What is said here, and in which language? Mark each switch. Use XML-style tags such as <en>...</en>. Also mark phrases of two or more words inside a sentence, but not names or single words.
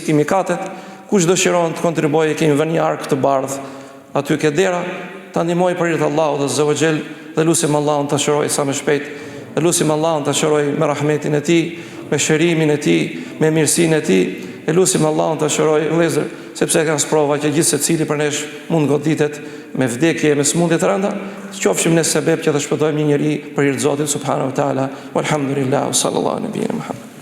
<sq>Kush dëshiron të kontribuojë, kemi vënë një ark të bardhë aty ke dera, ta ndihmoj për hir të Allahut</sq> <ar>عز وجل,</ar> <sq>dhe lutim Allahun ta shëroj sa më shpejt, dhe lutim Allahun ta shëroj me rahmetin e tij, me shërimin e tij, me mirësinë e tij, e lutim Allahun ta shëroj vëllezër, sepse kanë sprova që gjithë secili për nesh mund goditet me vdekje, me smundje të rënda, qofshim në sebeb që të shpëtojmë një njeri për hir të Zotit</sq> <ar>سبحانه وتعالى. والحمد لله، صلى الله عليه وسلم.</ar>